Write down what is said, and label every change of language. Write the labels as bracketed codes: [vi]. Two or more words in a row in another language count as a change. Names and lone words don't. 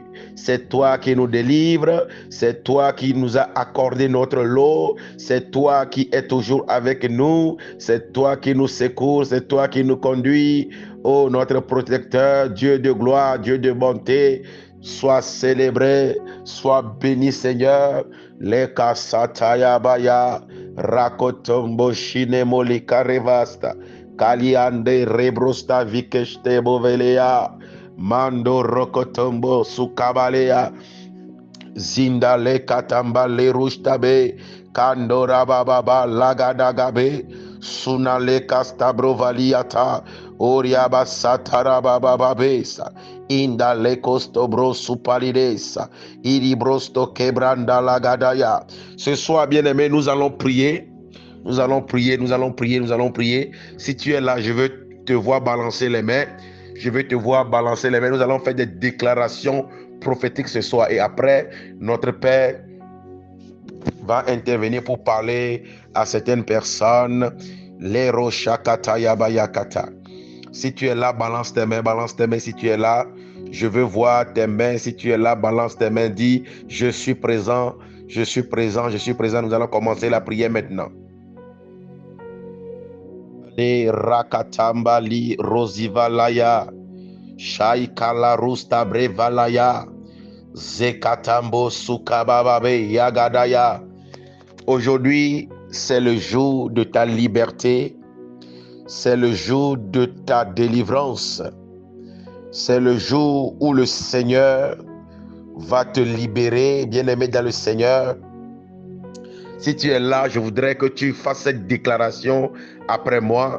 [fr] C'est toi qui nous délivres, c'est toi qui nous as accordé notre lot, c'est toi qui es toujours avec nous, c'est toi qui nous secours, c'est toi qui nous conduis. Oh, notre protecteur, Dieu de gloire, Dieu de bonté, sois célébré, sois béni Seigneur. Leka sataya baya, rakotombo shinemo likarevasta, kaliande rebrosta vikeshte bovelea, mando rokotombo sukabalea, zindale katamba le rushtabe, kandora bababa lagadagabe, sunale kastabro valiata, oriaba satara babababesa, indale kostobro supalidesa, iribrosto kebranda lagadaya. Ce soir, bien-aimé, nous allons prier. Nous allons prier, nous allons prier, nous allons prier. Si tu es là, je veux te voir balancer les mains. Je veux te voir balancer les mains. Nous allons faire des déclarations prophétiques ce soir. Et après, notre Père va intervenir pour parler à certaines personnes. Lero shakata yabayakata. Si tu es là, balance tes mains, balance tes mains. Si tu es là, je veux voir tes mains. Si tu es là, balance tes mains. Dis, je suis présent, je suis présent, je suis présent. Nous allons commencer la prière maintenant. Le rakatamba li rosivalaya, shaikala rusta brevalaya, zekatambo sukabababe yagadaya. Aujourd'hui, c'est le jour de ta liberté, c'est le jour de ta délivrance, c'est le jour où le Seigneur va te libérer, bien-aimé dans le Seigneur. Si tu es là, je voudrais que tu fasses cette déclaration après moi.